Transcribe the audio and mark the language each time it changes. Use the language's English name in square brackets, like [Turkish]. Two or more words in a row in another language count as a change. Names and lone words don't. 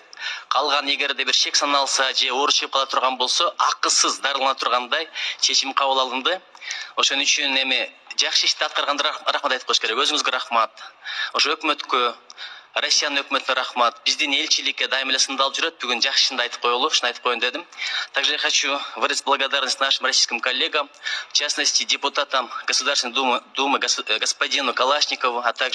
[Kyrgyz] Калган эгерде бир шек саналса же оору чыгып кала турган болсо, акысыз дарылана тургандай чечим кабыл алынды. Ошон үчүн эми жакшы ишти аткарганда рахмат айтып коюш керек. Өзүңүзгө рахмат. Ошо өкмөткө, Россиянын өкмөтүнө рахмат. Биздин элчиликке дайым эле сындалып жүрөт. Бүгүн жакшы ишинди айтып коелу, ушуну айтып коеюн дедим. [Russian] Также я хочу выразить благодарность нашим российским коллегам, в частности депутатам Государственной Думы господину Калашникову, а также